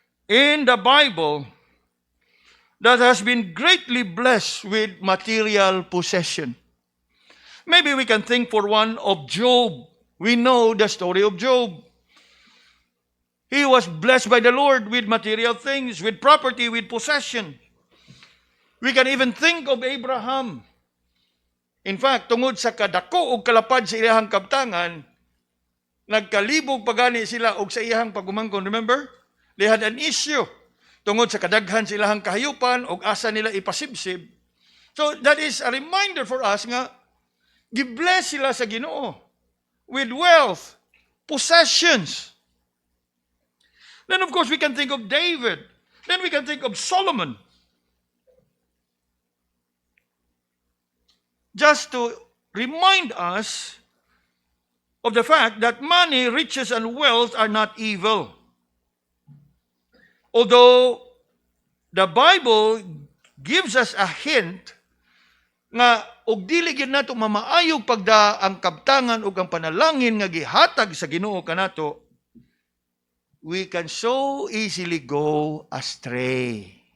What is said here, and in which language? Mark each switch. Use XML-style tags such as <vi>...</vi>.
<en>in the Bible that has been greatly blessed with material possession. Maybe we can think for one of Job. We know the story of Job. He was blessed by the Lord with material things, with property, with possession. We can even think of Abraham.</en> <ceb>In fact, tungod sa kadako o kalapad sa iyahang kabtangan, nagkalibog pagani sila og sa iyahang pagumangkon.</ceb> <en>Remember? They had an issue.</en> <ceb>Tungod sa kadaghan sa ilahang kahayupan og asa nila ipasibsib.</ceb> <en>So that is a reminder for us</en> <ceb>nga gibless sila sa Ginoo</ceb> <en>with wealth, possessions. Then of course we can think of David. Then we can think of Solomon. Just to remind us of the fact that money, riches, and wealth are not evil. Although the Bible gives us a hint</en> <ceb>nga og dili gyud nato mamaayog pagda ang kabtangan ug ang panalangin nga gihatag sa Ginoo kanato,</ceb> <en>we can so easily go astray.</en>